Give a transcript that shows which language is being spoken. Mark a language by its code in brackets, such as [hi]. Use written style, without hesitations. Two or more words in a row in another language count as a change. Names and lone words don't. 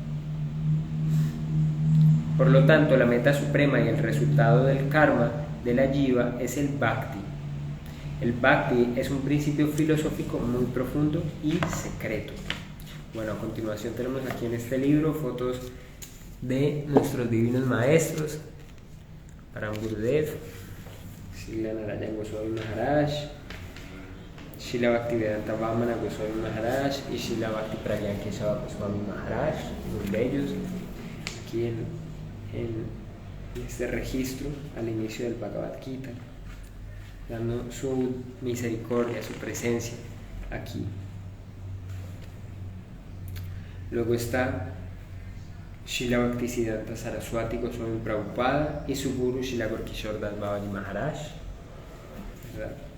[es] Por lo tanto, la meta suprema y el resultado del karma de la jiva es el bhakti. El bhakti es un principio filosófico muy profundo y secreto. Bueno, a continuación tenemos aquí en este libro fotos de nuestros divinos maestros, Param Gurudev, Srila Narayana Goswami Maharaj, Srila Bhaktivedanta Vamana Goswami Maharaj y Srila Bhakti Pragya Kesava Goswami Maharaj, muy bellos. Aquí en este registro al inicio del Bhagavad Gita, dando su misericordia, su presencia aquí. Luego está Srila Bhaktisiddhanta Saraswati Goswami Prabhupada y su guru Srila Gorkishore Das Babaji Maharaj, ¿verdad?